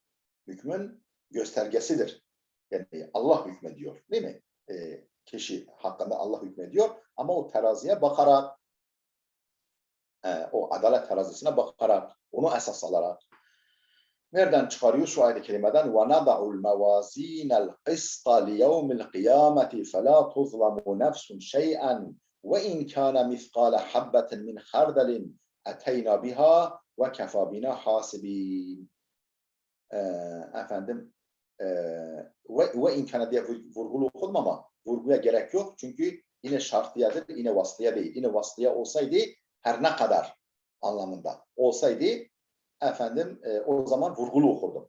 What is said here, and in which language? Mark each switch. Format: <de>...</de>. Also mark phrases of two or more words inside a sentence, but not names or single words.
<tr>Hükmün göstergesidir. Yani Allah hükmediyor, değil mi? Kişi hakkında Allah hükmediyor ama o teraziye bakarak o adalet terazisine bakarak onu esas alarak nereden çıkarıyor şu ayet-i kerimeden</tr> <ar>وَنَضَعُ الْمَوَازِينَ الْقِسْطَ لِيَوْمِ الْقِيَامَةِ فَلَا تُظْلَمُ نَفْسٌ شَيْئًا وَإِنْ كَانَ مِثْقَالَ حَبَّةٍ مِنْ خَرْدَلٍ أَتَيْنَا بِهَا وَكَفَى بِنَا حَاسِبِينَ.</ar> <tr>Efendim ve imkanı diye vurgulu okudum ama vurguya gerek yok. Çünkü yine şartiyadır, yine vaslıya değil. Yine vaslıya olsaydı her ne kadar anlamında olsaydı efendim o zaman vurgulu okurdum.</tr>